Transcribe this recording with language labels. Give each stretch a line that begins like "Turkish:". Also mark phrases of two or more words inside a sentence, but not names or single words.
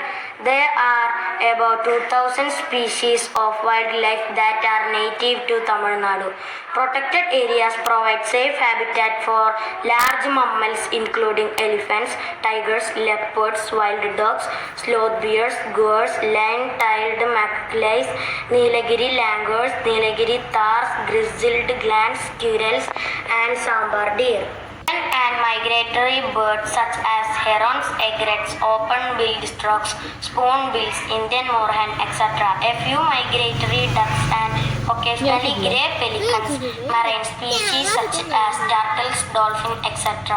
English: There are about 2,000 species of wildlife that are native to Tamil Nadu. Protected areas provide safe habitat for large mammals including elephants, tigers, leopards, wild dogs, sloth bears, goats, lion-tailed macaques, Nilagiri langurs, Nilagiri thars, grizzled glans, squirrels, and sambar deer. And migratory birds such as herons, egrets, open-billed storks, spoonbills, Indian moorhen, etc. A few migratory ducks and occasionally grey pelicans, marine species such as turtles, dolphins, etc.